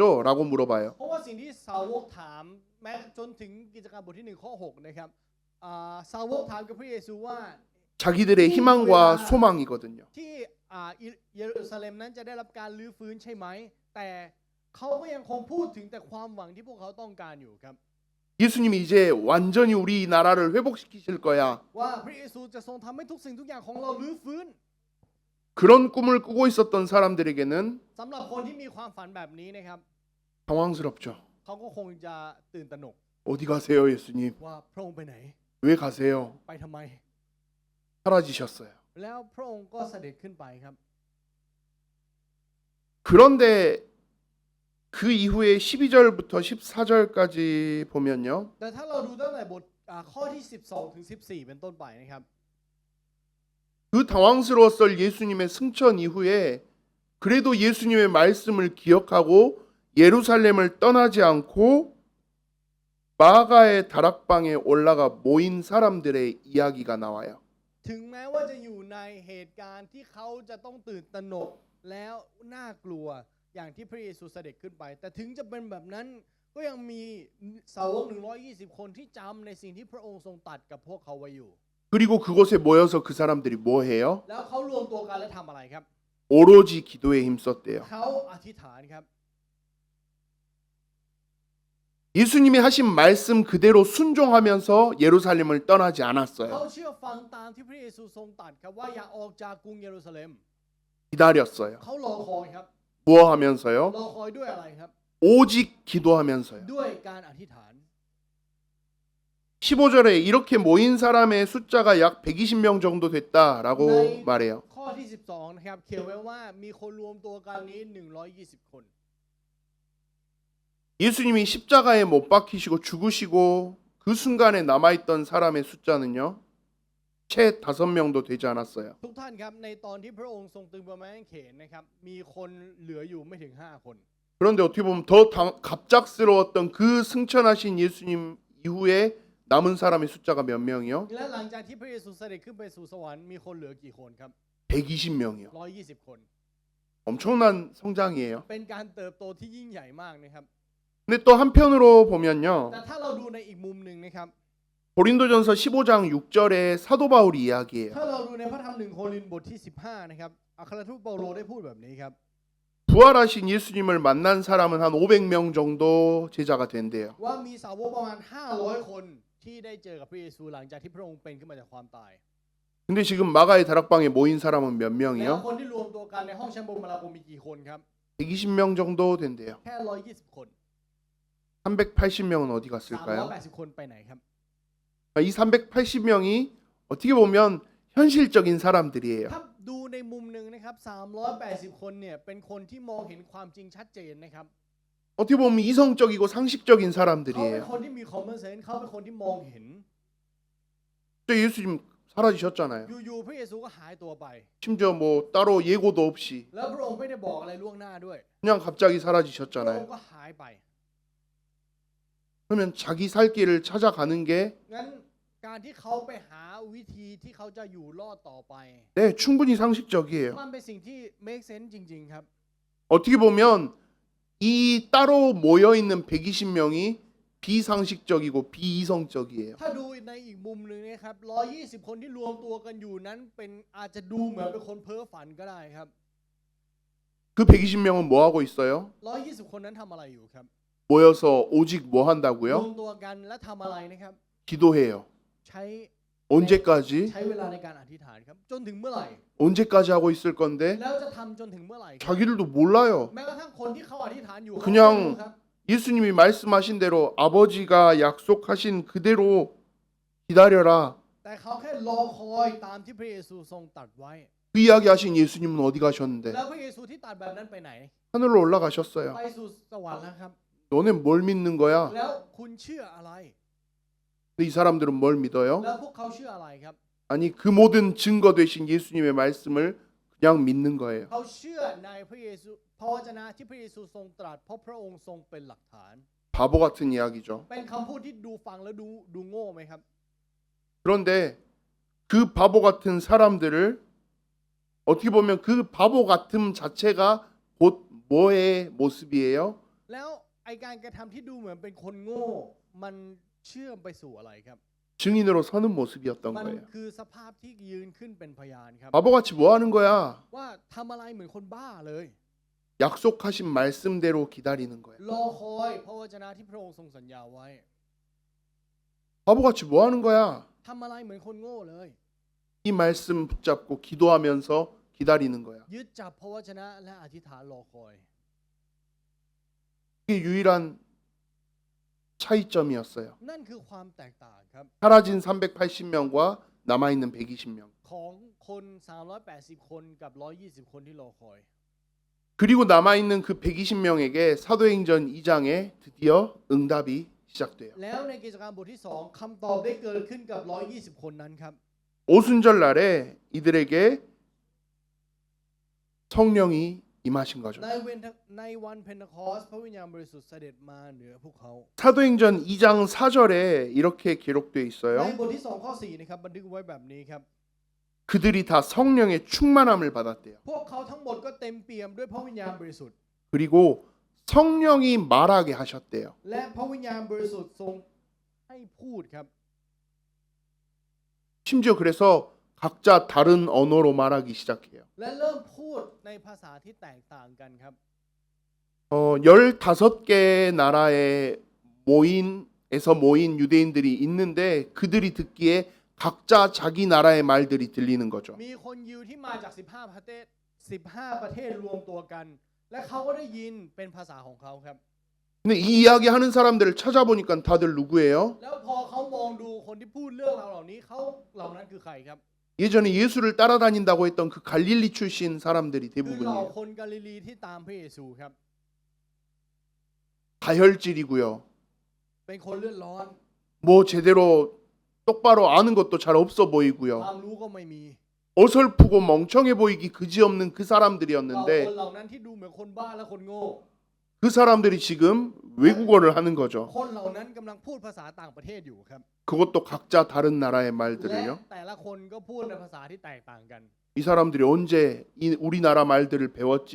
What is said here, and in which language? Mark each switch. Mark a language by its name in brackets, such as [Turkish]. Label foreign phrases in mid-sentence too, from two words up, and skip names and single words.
[Korean] 라고 물어봐요. [Thai] เพราะว่าสิ่งที่สาวกถามแม้จนถึงกิจการบทที่1ข้อ6นะครับสาวกถามกับพระเยซูว่า [Korean] 자기들의 희망과 소망이거든요. [Thai] ที่เยรูซาเล็มนั้นจะได้รับการลื้อฟื้นใช่ไหมแต่เขาก็ยังคงพูดถึงแต่ความหวังที่พวกเขาต้องการอยู่ครับ [Korean] 예수님이 이제 완전히 우리 나라를 회복시키실 거야. [Thai] ว่าพระเยซูจะทรงทำให้ทุกสิ่งทุกอย่างของเราลื้อฟื้น [Korean] 그런 꿈을 꾸고 있었던 사람들에게는 [Thai] สำหรับคนที่มีความฝันแบบนี้นะครับ [Korean] 당황스럽죠. [Thai] เขาก็คงจะตื่นตระหนก [Korean] 어디 가세요, 예수님? [Thai] ว่าพระองค์ไปไหน [Korean] 왜 가세요? [Thai] ไปทำไม [Korean] 사라지셨어요. [Thai] แล้วพระองค์ก็เสด็จขึ้นไปครับ [Korean] 그런데 그 이후에 12절부터 14절까지 보면요. [Thai] แต่ถ้าเราดูตั้งแต่บทข้อที่12ถึง14เป็นต้นไปนะครับ [Korean] 그 당황스러웠을 예수님의 승천 이후에 그래도 예수님의 말씀을 기억하고 예루살렘을 떠나지 않고 마가의 다락방에 올라가 모인 사람들의 이야기가 나와요. [Thai] ถึงแม้ว่าจะอยู่ในเหตุการณ์ที่เขาจะต้องตื่นตระหนกแล้วน่ากลัวอย่างที่พระเยซูเสด็จขึ้นไปแต่ถึงจะเป็นแบบนั้นก็ยังมีสาวก120 คนที่จำในสิ่งที่พระองค์ทรงตรัสกับพวกเขาไว้อยู่ [Korean] 그리고 그곳에 모여서 그 사람들이 뭐 해요? [Thai] แล้วเขารวมตัวกันและทำอะไรครับ [Korean] 오로지 기도에 힘썼대요. [Thai] เขาอธิษฐานครับ [Korean] 예수님이 하신 말씀 그대로 순종하면서 예루살렘을 떠나지 [Thai] เขา [Korean] 않았어요. [Thai] เชื่อฟังตามที่พระเยซูทรงตรัสครับว่าอย่าออกจากกรุงเยรูซาเล็ม [Korean] 기다렸어요. [Thai] เขารอคอยครับ [Korean] 무엇 하면서요? [Thai] รอคอยด้วยอะไรครับ [Korean] 오직 기도하면서요. [Thai] ด้วยการอธิษฐาน [Korean] 15절에 이렇게 모인 사람의 숫자가 약 120명 정도 됐다라고 말해요. [Thai] ข้อที่12นะครับเขียนไว้ว่ามีคนรวมตัวกันนี้120 คน [Korean] 예수님이 십자가에 못 박히시고 죽으시고 그 순간에 남아있던 사람의 숫자는요, 채 5명도 되지 않았어요. [Thai] ทุกท่านครับในตอนที่พระองค์ทรงตึงบนไม้กางเขนนะครับมีคนเหลืออยู่ไม่ถึง5 คน [Korean] 그런데 어떻게 보면 더 갑작스러웠던 그 승천하신 예수님 이후에 남은 사람의 숫자가 몇 명이요? [Thai] และหลังจากที่พระเยซูเสด็จขึ้นไปสู่สวรรค์มีคนเหลือกี่คนครับ [Korean] 120명이요. [Thai] 120 คน [Korean] 엄청난 성장이에요. [Thai] เป็นการเติบโตที่ยิ่งใหญ่มากนะครับ [Korean] 근데 또 한편으로 보면요, [Thai] แต่ถ้าเราดูในอีกมุมหนึ่งนะครับ [Korean] 고린도전서 15장 6절에 사도 바울이 이야기해요. [Thai] ถ้าเราดูในพระธรรม1 โครินธ์บทที่15นะครับอัครทูตเปาโลได้พูดแบบนี้ครับ [Korean] 부활하신 예수님을 만난 사람은 한 500명 정도 제자가 된대요. [Thai] ว่ามีสาวกประมาณ500 คนที่ได้เจอกับพระเยซูหลังจากที่พระองค์เป็นขึ้นมาจากความตาย [Korean] 근데 지금 마가의 다락방에 모인 사람은 몇 [Thai] แล้ว [Korean] 명이요? [Thai] คนที่รวมตัวกันในห้องแชมเบอร์มาลาโกมีกี่คนครับ [Korean] 120명 정도 된대요. [Thai] แค่120 คน [Korean] 380명은 어디 갔을까요? [Thai] 380 คนไปไหนครับ [Korean] 이 380명이 어떻게 보면 현실적인 사람들이에요. [Thai] ถ้าดูในมุมหนึ่งนะครับ380 คนเนี่ยเป็นคนที่มองเห็นความจริงชัดเจนนะครับ [Korean] 어떻게 보면 이성적이고 상식적인 [Thai] เขาเป็น [Korean] 사람들이에요. [Thai] คนที่มี [English] common sense [Thai] เขาเป็นคนที่มองเห็น [Korean] 또 예수님 사라지셨잖아요. [Thai] อยู่ๆพระเยซูก็หายตัวไป [Korean] 심지어 뭐 따로 예고도 없이 [Thai] แล้วพระองค์ไม่ได้บอกอะไรล่วงหน้าด้วย [Korean] 그냥 갑자기 [Thai] พระอง [Korean] 사라지셨잖아요. [Thai] ค์ก็หายไป [Korean] 그러면 자기 살 길을 찾아가는 게 [Thai] งั้นการที่เขาไปหาวิธีที่เขาจะอยู่รอดต่อไป [Korean] 네, 충분히 상식적이에요. [Thai] มันเป็นสิ่งที่ [English] make sense [Thai] จริงๆครับ [Korean] 어떻게 보면 이 따로 모여 있는 120명이 비상식적이고 비이성적이에요. [Thai] ถ้าดูในอีกมุมหนึ่งนะครับ120 คนที่รวมตัวกันอยู่นั้นเป็นอาจจะดูเหมือนเป็นคนเพ้อฝันก็ได้ครับ [Korean] 그 120명은 뭐 하고 있어요? [Thai] 120 คนนั้นทำอะไรอยู่ครับ [Korean] 모여서 오직 뭐 [Thai] รว [Korean] 한다고요? [Thai] มตัวกันและทำอะไรนะครับ [Korean] 기도해요. [Thai] ใช้ [Korean] 언제까지? [Thai] ใช้เวลาในการอธิษฐานครับจนถึงเมื่อไหร่ [Korean] 언제까지 하고 있을 건데 [Thai] แล้วจะทำจนถึงเมื่อไหร่ครับ [Korean] 자기들도 몰라요. [Thai] แม้กระทั่งคนที่เขาอธิษฐานอยู่ [Korean] 그냥 [Thai] เขาไม่รู้ครับ [Korean] 예수님이 말씀하신 대로 아버지가 약속하신 그대로 기다려라. [Thai] แต่เขาแค่รอคอยตามที่พระเยซูทรงตรัสไว้ [Korean] 그 이야기하신 예수님은 어디 가셨는데? [Thai] แล้วพระเยซูที่ตรัสแบบนั้นไปไหน [Korean] 하늘로 올라가셨어요. [Thai] ไปสู่สวรรค์แล้วครับ [Korean] 너네 뭘 믿는 거야? [Thai] แล้วคุณเชื่ออะไร [Korean] 근데 이 사람들은 뭘 믿어요? [Thai] แล้วพวกเขาเชื่ออะไรครับ [Korean] 아니 그 모든 증거 되신 예수님의 말씀을 그냥 믿는 거예요. [Thai] เขาเชื่อในพระเยซูพระวจนะที่พระเยซูทรงตรัสเพราะพระองค์ทรงเป็นหลักฐาน [Korean] 바보 같은 이야기죠. [Thai] เป็นคำพูดที่ดูฟังแล้วดูโง่ไหมครับ [Korean] 그런데 그 바보 같은 사람들을 어떻게 보면 그 바보 같음 자체가 곧 뭐의 모습이에요? [Thai] แล้วไอการกระทำที่ดูเหมือนเป็นคนโง่มันเชื่อมไปสู่อะไรครับ [Korean] 증인으로 서는 모습이었던 [Thai] มัน [Korean] 거예요. [Thai] คือสภาพที่ยืนขึ้นเป็นพยานครับ [Korean] 바보같이 뭐 하는 거야? [Thai] ว่าทำอะไรเหมือนคนบ้าเลย [Korean] 약속하신 말씀대로 기다리는 거야. [Thai] รอคอยพระวจนะที่พระองค์ทรงสัญญาไว้ [Korean] 바보같이 뭐 하는 거야? [Thai] ทำอะไรเหมือนคนโง่เลย [Korean] 이 말씀 붙잡고 기도하면서 기다리는 거야. [Thai] ยึดจับพระวจนะและอธิษฐานรอคอย [Korean] 그게 유일한 차이점이었어요. [Thai] นั่นคือความแตกต่างครับ [Korean] 사라진 380명과 남아있는 120명. [Thai] ของคน380 คนกับ120 คนที่รอคอย [Korean] 그리고 남아있는 그 120명에게 사도행전 2장에 드디어 응답이 시작돼요. [Thai] แล้วในกิจการบทที่2คำตอบได้เกิดขึ้นกับ120 คนนั้นครับ [Korean] 오순절 날에 이들에게 성령이 임하신 거죠. [Thai] ในวันเพนทคอสพระวิญญาณบริสุทธิ์เสด็จมาเหนือพวกเขา [Korean] 사도행전 2장 4절에 이렇게 기록되어 [Thai] ใน [Korean] 있어요. [Thai] บทที่2ข้อ4นะครับบันทึกไว้แบบนี้ครับ [Korean] 그들이 다 성령의 충만함을 받았대요. [Thai] พวกเขาทั้งหมดก็เต็มเปี่ยมด้วยพระวิญญาณบริสุทธิ์ [Korean] 그리고 성령이 말하게 하셨대요. [Thai] และพระวิญญาณบริสุทธิ์ทรงให้พูดครับ [Korean] 심지어 그래서 각자 다른 언어로 말하기 시작해요. [Thai] และเริ่มพูดในภาษาที่แตกต่างกันครับ [Korean] 15개 나라의 에서 모인 유대인들이 있는데 그들이 듣기에 각자 자기 나라의 말들이 들리는 거죠. [Thai] มีคนยิวที่มาจาก15ประเทศ15ประเทศรวมตัวกัน และเขาก็ได้ยินเป็นภาษาของเขาครับ [Korean] 근데 이 이야기 하는 사람들을 찾아보니까 다들 누구예요? [Thai] แล้วพอเขามองดูคนที่พูดเรื่องราวเหล่านี้เขาเหล่านั้นคือใครครับ [Korean] 예전에 예수를 따라다닌다고 했던 그 갈릴리 출신 사람들이 [Thai] คือเหล่า [Korean] 대부분이에요. [Thai] คนกาลิลีที่ตามพระเยซูครับ [Korean] 다혈질이고요. [Thai] เป็นคนเลือดร้อน [Korean] 뭐 제대로 똑바로 아는 것도 잘 없어 [Thai] ควา [Korean] 보이고요. [Thai] มรู้ก็ไม่มี [Korean] 어설프고 멍청해 보이기 그지없는 그 [Thai] เหล่าคน [Korean] 사람들이었는데 [Thai] เหล่านั้นที่ดูเหมือนคนบ้าและคนโง่ [Korean] 그 사람들이 지금 외국어를 하는 거죠. [Thai] คนเหล่านั้นกำลังพูดภาษาต่างประเทศอยู่ครับ [Korean] 그것도 각자 다른 나라의 [Thai] และ [Korean] 말들을요. [Thai] แต่ละคนก็พูดในภาษาที่แตกต่างกัน [Korean] 이 사람들이 언제 이 우리나라 말들을 배웠지?